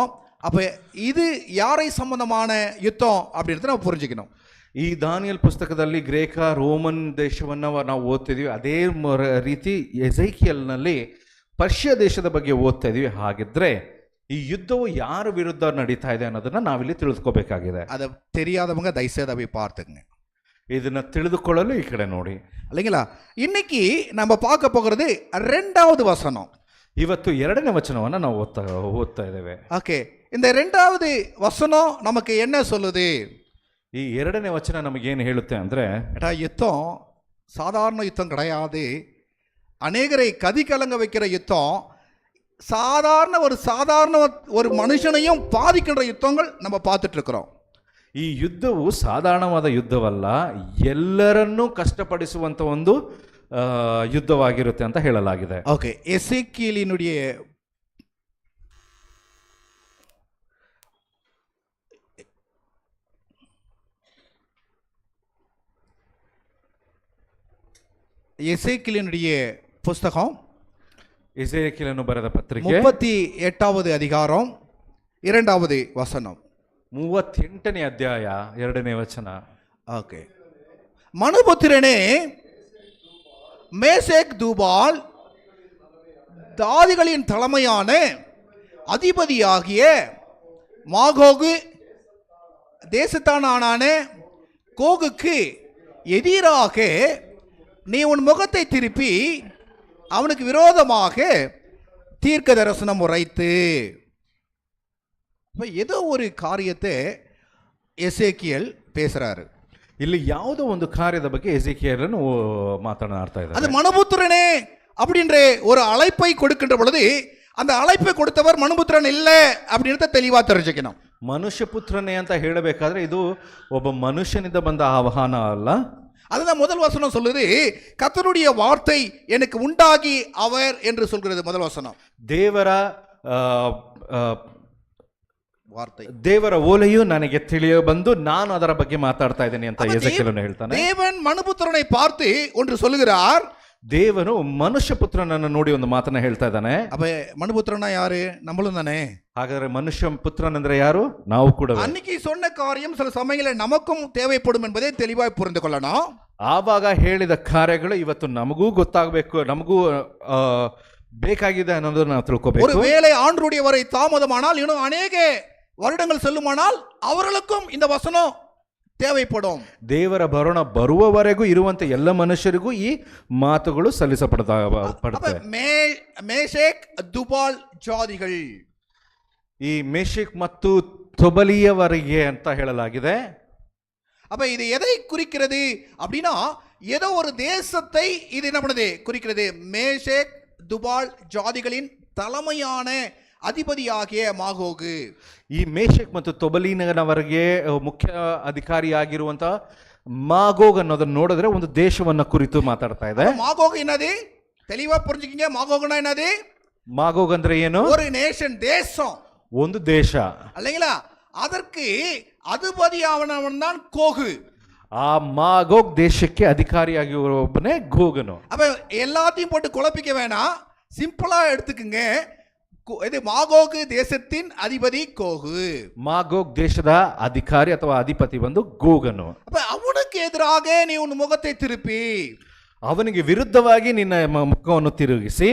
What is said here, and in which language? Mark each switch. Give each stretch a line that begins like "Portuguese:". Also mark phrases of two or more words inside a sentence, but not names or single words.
Tamil: அப்போ இது யாரை ಸಂಬಂಧமான ಯುದ್ಧம் அப்படின்றத ನಾವು புரிஞ்சுக்கணும்.
Kannada: ಈ ದಾನಿಯಲ್ ಪುಸ್ತಕದಲ್ಲಿ ಗ್ರೇಕ ರೋಮನ್ ದೇಶವನ್ನು ನಾವು ಓದ್ತಿದ್ದೀವಿ. ಅದೇ ರೀತಿ ಎಸೇಕಿಯೇಲ್ನಲ್ಲಿ ಪರ್ಷಿಯಾ ದೇಶದ ಬಗ್ಗೆ ಓದ್ತಾ ಇದೀವಿ. ಹಾಗಿದ್ರೆ ಈ ಯುದ್ಧವು ಯಾರ ವಿರುದ್ಧ ನಡೀತಾ ಇದೆ ಅನ್ನೋದನ್ನ ನಾವಿಲ್ಲಿ ತಿಳಿದುಕೋಬೇಕಾಗಿದೆ.
Tamil: அதை தெரியாதவங்க தயவுசெய்து அதை பார்த்துங்க.
Kannada: ಇದನ್ನ ತಿಳಿದುಕೊಳ್ಳಲು ಈ ಕಡೆ ನೋಡಿ,
Tamil: இல்லைங்களா? இன்னைக்கு நம்ம பார்க்க போகிறது 2வது வசனம்.
Kannada: ಇವತ್ತು 2ನೇ ವಚನವನ್ನು ನಾವು ಓದ್ತಾ ಇದ್ದೇವೆ.
Tamil: ஓகே, இந்த 2வது வசனம் நமக்கு என்ன சொல்லுது?
Kannada: ಈ 2ನೇ ವಚನ ನಮಗೇನು ಹೇಳುತ್ತೆ ಅಂದರೆ,
Tamil: யுத்தம் சாதாரண யுத்தம் கிடையாது, அநேகரை கதி கலங்க வைக்கிற யுத்தம், சாதாரண ஒரு மனுஷனையும் பாதிக்கின்ற யுத்தங்கள் நம்ம பார்த்துட்டு இருக்கிறோம்.
Kannada: ಈ ಯುದ್ಧವು ಸಾಧಾರಣವಾದ ಯುದ್ಧವಲ್ಲ, ಎಲ್ಲರನ್ನೂ ಕಷ್ಟಪಡಿಸುವಂಥ ಒಂದು ಯುದ್ಧವಾಗಿರುತ್ತೆ ಅಂತ ಹೇಳಲಾಗಿದೆ.
Tamil: ஓகே, எசேக்கியேலினுடைய புஸ்தகம்,
Kannada: ಎಸೇಕಿಯೇಲನು ಬರೆದ ಪತ್ರಿಕೆ
Tamil: 38வது அதிகாரம் 2வது வசனம்.
Kannada: 38ನೇ ಅಧ್ಯಾಯ 2ನೇ ವಚನ.
Tamil: ஓகே, மனுபுத்திரனே, மேசேக் தூபால் தாதிகளின் தலைமையான அதிபதியாகிய மாகோகு தேசத்தானான கோகுக்கு எதிராக நீ உன் முகத்தை திருப்பி அவனுக்கு விரோதமாக தீர்க்க தரிசனம் உரைத்து. இப்போ ஏதோ ஒரு காரியத்தை எசேக்கியேல் பேசுறாரு.
Kannada: ಇಲ್ಲಿ ಯಾವುದೋ ಒಂದು ಕಾರ್ಯದ ಬಗ್ಗೆ ಎಸೇಕಿಯೇಲನು ಮಾತನಾಡ್ತಾ ಇದ್ದಾರೆ.
Tamil: அது மனுபுத்திரனே அப்படின்ற ஒரு அழைப்பை கொடுக்கின்ற பொழுது அந்த அழைப்பை கொடுத்தவர் மனுபுத்திரன் இல்லை அப்படின்றத தெளிவா தெரிஞ்சுக்கணும்.
Kannada: ಮನುಷ್ಯ ಪುತ್ರನೇ ಅಂತ ಹೇಳಬೇಕಾದ್ರೆ ಇದು ಒಬ್ಬ ಮನುಷ್ಯನಿಂದ ಬಂದ ಆಹ್ವಾನ ಅಲ್ಲ.
Tamil: அதுதான் முதல் வசனம் சொல்லுது, கர்த்தருடைய வார்த்தை எனக்கு உண்டாகி அவர் என்று சொல்கிறது முதல் வசனம்.
Kannada: ದೇವರ
Tamil: வார்த்தை,
Kannada: ದೇವರ ಓಲೆಯು ನನಗೆ ತಿಳಿಯ ಬಂದು ನಾನು ಅದರ ಬಗ್ಗೆ ಮಾತಾಡ್ತಾ ಇದ್ದೇನೆ ಅಂತ ಎಸೇಕಿಯೇಲನು ಹೇಳ್ತಾನೆ.
Tamil: தேவன் மனுபுத்திரனை பார்த்து ஒன்று சொல்லுகிறார்.
Kannada: ದೇವನು ಮನುಷ್ಯ ಪುತ್ರನನ್ನು ನೋಡಿ ಒಂದು ಮಾತನ್ನ ಹೇಳ್ತಾ ಇದ್ದಾನೆ.
Tamil: அப்ப மனுபுத்திரனா யாரு? நம்மளும் தானே.
Kannada: ಹಾಗಾದ್ರೆ ಮನುಷ್ಯ ಪುತ್ರನಂದ್ರೆ ಯಾರು? ನಾವು ಕೂಡ.
Tamil: அன்னைக்கு சொன்ன காரியம் சில சமயங்களில் நமக்கும் தேவைப்படும் என்பதை தெளிவாய் புரிந்து கொள்ளணும்.
Kannada: ಆವಾಗ ಹೇಳಿದ ಕಾರ್ಯಗಳು ಇವತ್ತು ನಮಗೂ ಗೊತ್ತಾಗಬೇಕು, ನಮಗೂ ಬೇಕಾಗಿದೆ ಅನ್ನೋದನ್ನ ನಾವು ತಿಳ್ಕೋಬೇಕು.
Tamil: ஒரு வேளை ஆண்டவருடைய வரை தாமதமானால் இன்னும் அநேக வருடங்கள் செல்லுமானால் அவர்களுக்கும் இந்த வசனம் தேவைப்படும்.
Kannada: ದೇವರ ಬರೋಣ ಬರುವವರೆಗೂ ಇರುವಂತ ಎಲ್ಲ ಮನುಷ್ಯರಿಗೂ ಈ ಮಾತುಗಳು ಸಲ್ಲಿಸಪಡುತ್ತವೆ.
Tamil: மேஷேக் துபால் ஜாதிகள்,
Kannada: ಈ ಮೇಷಕ್ ಮತ್ತು ತೊಬಲಿಯವರಿಗೆ ಅಂತ ಹೇಳಲಾಗಿದೆ.
Tamil: அப்ப இது எதை குறிக்கிறது அப்படின்னா ஏதோ ஒரு தேசத்தை இது என்ன பண்ணுது குறிக்கிறது. மேஷேக் துபால் ஜாதிகளின் தலைமையான அதிபதியாகிய மாகோகு.
Kannada: ಈ ಮೇಷಕ್ ಮತ್ತು ತೊಬಲಿನವರಿಗೆ ಮುಖ್ಯ ಅಧಿಕಾರಿಯಾಗಿರುವಂತ ಮಾಗೋಗ್ ಅನ್ನೋದನ್ನ ನೋಡಿದ್ರೆ ಒಂದು ದೇಶವನ್ನ ಕುರಿತು ಮಾತಾಡ್ತಾ ಇದೆ.
Tamil: மாகோகு என்னது தெளிவா புரிஞ்சுக்கிங்க. மாகோகுனா என்னது?
Kannada: ಮಾಗೋಗ್ ಅಂದ್ರೆ ಏನು?
Tamil: ஒரு நேஷன், தேசம்,
Kannada: ಒಂದು ದೇಶ
Tamil: அல்லங்களா. அதற்கு அதிபதியானவன் தான் கோகு.
Kannada: ಆ ಮಾಗೋಗ್ ದೇಶಕ್ಕೆ ಅಧಿಕಾರಿಯಾಗಿರುವವನೇ ಗೋಗನು.
Tamil: அப்ப எல்லாத்தையும் போட்டு குழப்பிக்க வேணாம், சிம்பிளா எடுத்துக்குங்க. இது மாகோகு தேசத்தின் அதிபதி கோகு.
Kannada: ಮಾಗೋಗ್ ದೇಶದ ಅಧಿಕಾರಿ ಅಥವಾ ಅಧಿಪತಿ ಬಂದು ಗೋಗನು.
Tamil: அப்ப அவனுக்கு எதிராக நீ உன் முகத்தை திருப்பி
Kannada: ಅವನಿಗೆ ವಿರುದ್ಧವಾಗಿ ನಿನ್ನ ಮುಖವನ್ನು ತಿರುಗಿಸಿ